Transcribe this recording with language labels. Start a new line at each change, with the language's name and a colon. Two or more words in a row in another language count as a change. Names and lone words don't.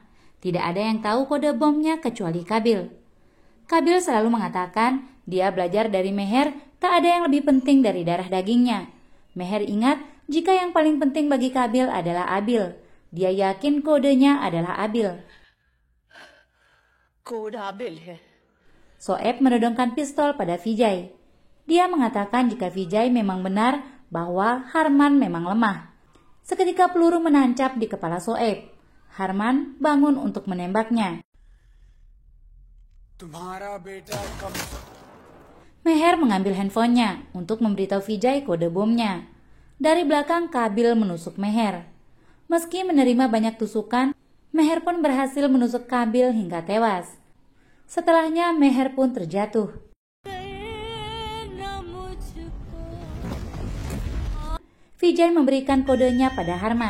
Indonesian: Tidak ada yang tahu kode bomnya kecuali Kabil. Kabil selalu mengatakan dia belajar dari Meher, tak ada yang lebih penting dari darah dagingnya. Meher ingat jika yang paling penting bagi Kabil adalah Abil. Dia yakin kodenya adalah Abil.
Hindi: कोड आबिल है।
Indonesian: Soeb menodongkan pistol pada Vijay. Dia mengatakan jika Vijay memang benar bahwa Harman memang lemah. Seketika peluru menancap di kepala Soeb. Harman bangun untuk menembaknya.
Hindi: तुम्हारा बेटा कम
Indonesian: Meher mengambil handphonenya untuk memberitahu Vijay kode bomnya. Dari belakang Kabil menusuk Meher. Meski menerima banyak tusukan, Meher pun berhasil menusuk Kabil hingga tewas. Setelahnya Meher pun terjatuh. Vijay memberikan kodenya pada Harman.